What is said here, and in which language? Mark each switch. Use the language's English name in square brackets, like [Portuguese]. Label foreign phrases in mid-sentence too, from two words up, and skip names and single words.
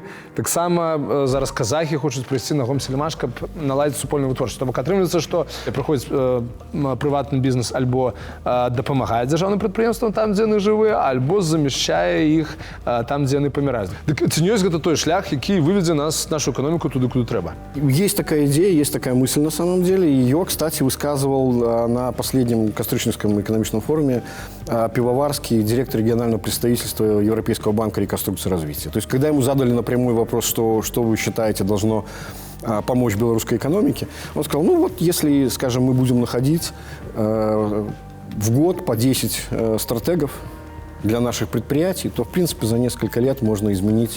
[Belarusian] Таксама зараз казахі хочуць прыйсці на Гомсель-Маш, каб наладзіць супольную вытворчасць. То бок атрымліваецца, што прыходзіць прыватны бізнес альбо дапамагае дзяржаўным прадпрыемствам там, дзе яны жывыя, альбо замяшчае іх там, дзе яны паміраюць. Дык ці не ёсць гэта той шлях, які выведзе нашу эканоміку туды, куды трэба? [Russian] Есть такая идея, есть такая мысль на самом деле. Ее, кстати, высказывал на последнем Кастрычницком экономическом форуме Пивоварский, директор регионального представительства Европейского банка реконструкции и развития. То есть, когда ему задали напрямую вопрос, что вы считаете должно помочь белорусской экономике, он сказал, ну вот если, скажем, мы будем находить в год по 10 стратегов для наших предприятий, то, в принципе, за несколько лет можно изменить...